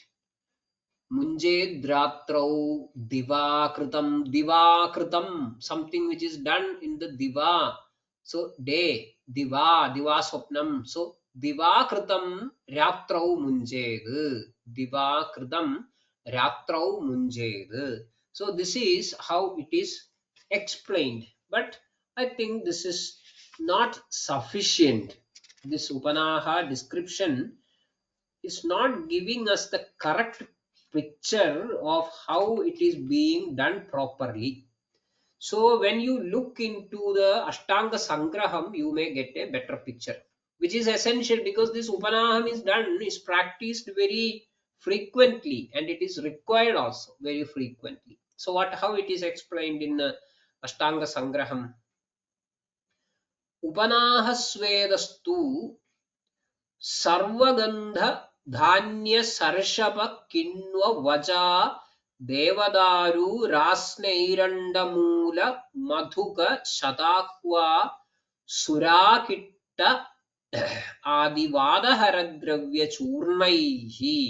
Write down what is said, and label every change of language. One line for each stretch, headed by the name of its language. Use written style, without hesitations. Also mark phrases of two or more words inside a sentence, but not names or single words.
Sanskrit: मुञ्जेद् रात्रौ दिवाकृतम्, दिवाकृतम्,
English: something which is done in the diva. So day,
Sanskrit: दिवा, दिवा स्वप्नम्. So दिवाकृतम् रात्रौ मुञ्जेद्, दिवाकृतम् रात्रौ मुञ्जेद्.
English: So this is how it is explained. But I think this is not sufficient. This Upanaha description is not giving us the correct picture of how it is being done properly. So when you look into the Ashtanga Sangraham, you may get a better picture, which is essential because this Upanaham is practiced very frequently, and it is required also very frequently. So how it is explained in Ashtanga Sangraham?
Sanskrit: Upanahasvedastu सर्वगंध धान्य सर्षप किण्व वचा देवदारु रास्नैरण्डमूल मधुक शताक्वा सुराकिट्ट आदिवादहरद्रव्य चूर्णैः